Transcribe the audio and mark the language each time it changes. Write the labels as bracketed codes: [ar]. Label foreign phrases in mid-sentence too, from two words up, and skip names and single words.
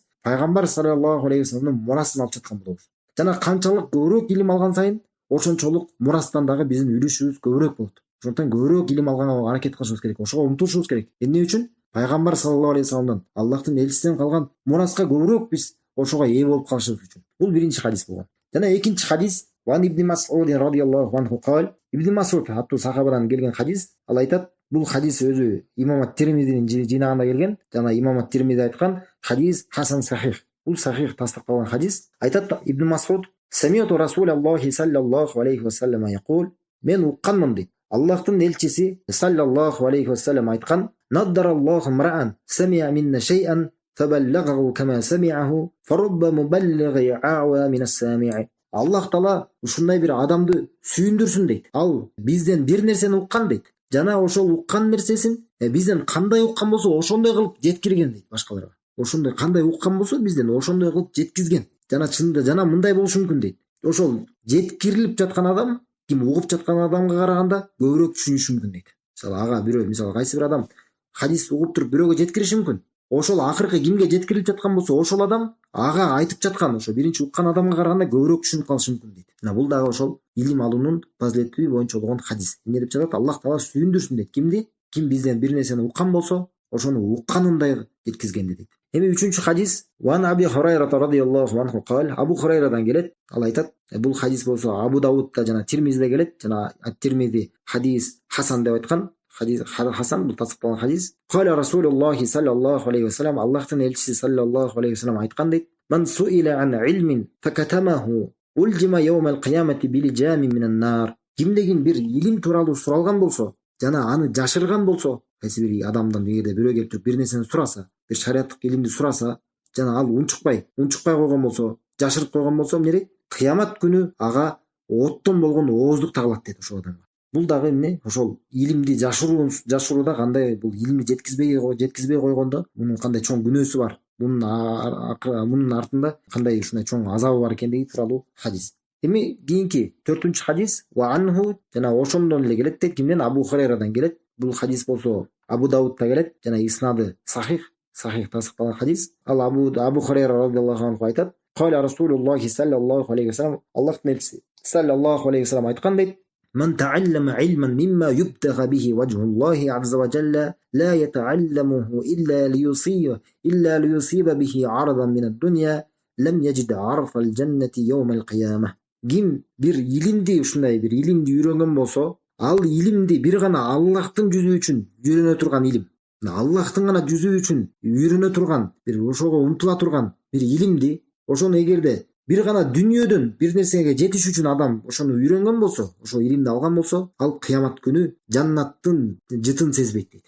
[ky] Пайгамбар [ar] صلى الله عليه [ky] вассаламдын мурасын алып жаткан болобуз. Жана канчалык көбүрөөк илим алган сайын, ошончолук мурастан дагы биздин үлүшүбүз көбүрөөк болот. Ошондуктан көбүрөөк илим алганга аракет кылышыбыз керек, ошого умтулушубуз керек. Эмне үчүн? Пайгамбар [ar] صلى الله عليه [ky] вассаламдан, Аллахтын элчисинен калган мураска көбүрөөк биз ошого ээ болуп калышыбыз үчүн. Бул биринчи хадис болгон. Жана экинчи хадис [ar] وعن ابن مسعود رضي الله عنه قال. [ky] Ибн Мас'уд аттуу сахабадан келген хадис. Ал айтат, бул хадис өзү имам ат-Тирмизинин жыйнагында келген. Жана имам ат-Тирмизи айткан [ar] حديث حسن صحيح. [ky] Бул сахих тастыкталган хадис. [ar] Айтат Ибн Мас'уд, "سمعت رسول الله صلى الله عليه وسلم يقول", [ky] мен укканмын дейт. Аллахтын элчиси [ar] صلى الله عليه وسلم [ky] айткан: [ar] "نضر الله امرأ سمع منا شيئا فبلغه كما سمعه فرب مبلغ أوعى من سامع". [ky] Аллах Таала ушундай бир адамды сүйүндүрсүн дейт. Ал бизден бир нерсени уккан дейт. Жана ошол уккан нерсесин бизден кандай уккан болсо, ошондой кылып жеткирген дейт башкаларга. Ошондой кандай уккан болсо, бизден ошондой кылып жеткизген. Жана чынында жана мындай болушу мүмкүн дейт. Ошол жеткирилип жаткан адам, ким угуп жаткан адамга караганда көбүрөөк түшүнүшү мүмкүн дейт. Мисалы кайсы бир адам хадис угуп туруп бирөөгө жеткириши мүмкүн. Ошол акыркы кимге жеткирилип жаткан болсо, ошол адам ага айтып жаткан, ошо биринчи уккан адамга караганда көбүрөөк түшүнүп калышы мүмкүн дейт. Бул дагы ошол илим алуунун фазилети боюнча болгон хадис. Эмне деп жатат? Аллах Таала сүйүндүрсүн дейт. Кимди? Ким бизден бир нерсени уккан болсо, ошону укканындай жеткизгенди дейт. Эми үчүнчү хадис [ar] وعن أبي هريرة رضي الله عنه قال. [ky] Абу Хурайрадан келет. Ал айтат, бул хадис болсо Абу Давудда жана Тирмизиде келет. Жана ат-Тирмизи [ar] حديث حسن [ky] деп айткан. [ar] حديث حسن, [ky] бул тасдикталган хадис. [ar] قال رسول الله صلى الله عليه وسلم, [ky] Аллахтын элчиси [ar] صلى الله عليه وسلم [ky] айткан дейт. [ar] من سئل عن علم فكتمه ألجم يوم القيامة بلجام من نار. [ky] Кимдегин бир илим тууралуу суралган болсо, жана аны жашырган болсо, кайсы бир адамдан эгерде бирөө келип туруп бир нерсени сураса, бир шариаттык илимди сураса, жана ал унчукпай койгон болсо, жашырып койгон болсо, эмне дейт? Кыямат күнү ага оттон болгон ооздук тагылат дейт ошол адамга. Бул дагы эмне ошол илимди жашырууда кандай бул илимди жеткизбей койгондо мунун кандай чоң күнөөсү бар, мунун артында кандай ушундай чоң азабы бар экендиги тууралуу хадис. Эми кийинки 4-үнчү хадис [ar] وعنه [ky] жана ошондон эле келет дейт. Кимден? Абу Хурайрадан келет. Бул хадис болсо Абу Даудта келет жана иснады сахих тасыкталган хадис. [ar] Ал Абу Хурайра رضي الله عنه айтат: "قال رسول الله صلى الله عليه وسلم", [ky] Аллахтын элчиси [ar] صلى الله عليه وسلم [ky] айткан дейт: [ar] "من تعلم علما مما يبتغى به وجه الله عز وجل لا يتعلمه إلا ليصيب به عرضا من الدنيا لم يجد عرف الجنة يوم القيامة". [ky] Ким бир илимди ушундай бир илимди үйрөнгөн болсо, ал илимди бир гана Аллахтын жүзү үчүн үйрөнө турган илим, Аллахтын гана жүзү үчүн үйрөнө турган бир ошого умтула турган бир илимди, ошону эгерде бир гана дүнүйөдөн бир нерсеге жетиш үчүн адам ошону үйрөнгөн болсо, ошол илимди алган болсо, ал кыямат күнү жаннаттын жытын сезбейт дейт.